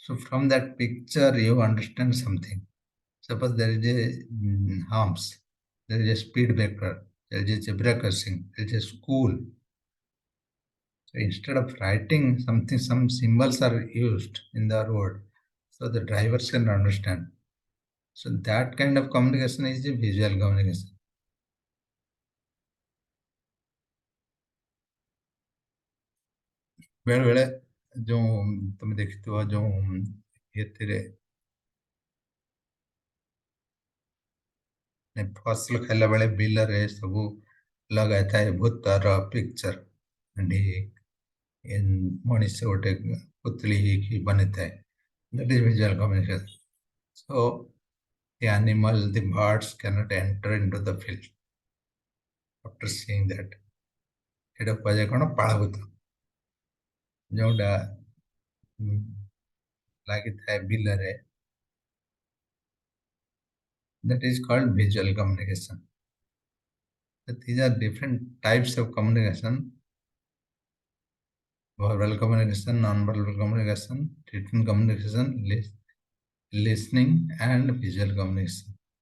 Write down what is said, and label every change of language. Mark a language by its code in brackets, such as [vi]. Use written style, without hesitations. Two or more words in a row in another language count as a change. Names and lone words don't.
[en] So from that picture, you understand something. Suppose there is a harms, there is a speed breaker, there is a zebra crossing, there is a school. So instead of writing something, some symbols are used in the road, so the drivers can understand. So that kind of communication is a visual communication. [or] ବେଳେ ବେଳେ ଯୋଉ ତମେ ଦେଖିଥିବ ଯୋଉ ଏଥିରେ ଫସଲ ଖାଇଲା ବେଳେ ବିଲରେ ସବୁ ଲଗାଇଥାଏ ଭୂତର ପିକ୍ଚର ମଣିଷ ଗୋଟେ ପୁତଳି ହେଇକି ବନିଥାଏ. [en] That is visual communication. So the animal, the birds cannot enter into the field after seeing that. [or] ଏଇଟା କୁହାଯାଏ କଣ ପାଳଭୂତ ଯୋଉଟା ଉଁ, ଲାଗିଥାଏ ବିଲରେ. [en] That is called visual communication. So these are different types of communication: verbal communication, non-verbal communication, written communication, listening, and visual communication.